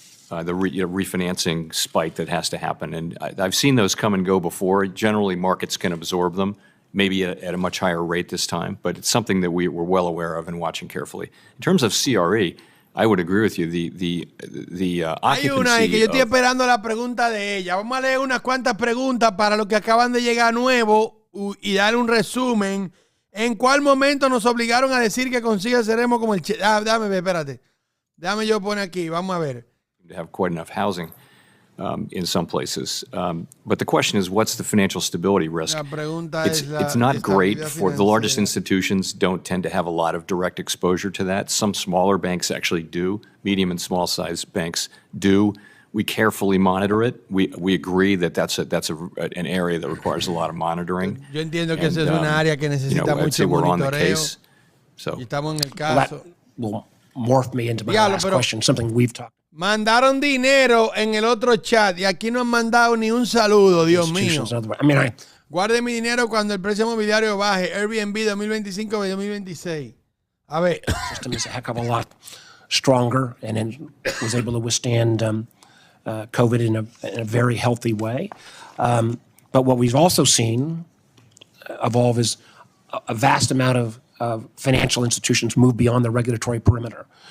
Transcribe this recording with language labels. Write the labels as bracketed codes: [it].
[en] The refinancing spike that has to happen. And I've seen those come and go before. Generally, markets can absorb them, maybe at a much higher rate this time. But it's something that we're well aware of and watching carefully. In terms of CRE, I would agree with you. The occupancy. [es] Hay una ahí que yo estoy esperando la pregunta de ella. Vamos a leer unas cuantas preguntas para los que acaban de llegar nuevos y dar un resumen. ¿En cuál momento nos obligaron a decir que con SIGA seremos como el... espérate. Déjame yo poner aquí. Vamos a ver. [en] To have quite enough housing in some places. But the question is, what's the financial stability risk? It's not great for the largest institutions don't tend to have a lot of direct exposure to that. Some smaller banks actually do. Medium and small size banks do. We carefully monitor it. We agree that that's an area that requires a lot of monitoring. [es] Yo entiendo que esa es una área que necesita mucho monitoreo. Y estamos en el caso. [en] Will morph me into my last question, something we've talked. [es] Mandaron dinero en el otro chat y aquí no han mandado ni un saludo, Dios mío. Guarde mi dinero cuando el precio inmobiliario baje. Airbnb 2025-2026. A ver. [en] The system is a heck of a lot stronger and was able to withstand COVID in a very healthy way. But what we've also seen evolve is a vast amount of financial institutions move beyond the regulatory perimeter.